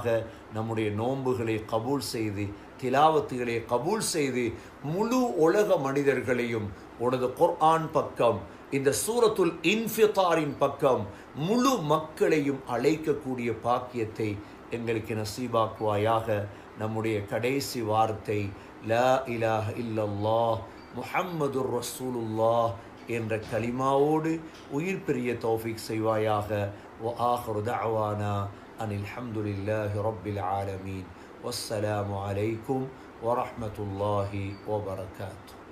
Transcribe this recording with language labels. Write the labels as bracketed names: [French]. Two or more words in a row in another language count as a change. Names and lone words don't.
[Tamil] நம்முடைய நோன்புகளை கபூல் செய்து, திலாவத்துகளை கபூல் செய்து, முழு உலக மனிதர்களையும் உனது குர்ஆன் பக்கம், இந்த சூரத்துல் இன்ஃபிதாரின் பக்கம் முழு மக்களையும் அழைக்கக்கூடிய பாக்கியத்தை எங்களுக்கு நசீபாக்குவாயாக. நம்முடைய கடைசி வார்த்தை [Arabic] لا إله إلا الله محمد رسول الله [Tamil] என்ற கலிமாவோடு உயிர் பிரிய தௌஃபீக் செய்வாயாக. [Arabic] وآخر دعوانا أن الحمد لله رب العالمين والسلام عليكم ورحمة الله وبركاته.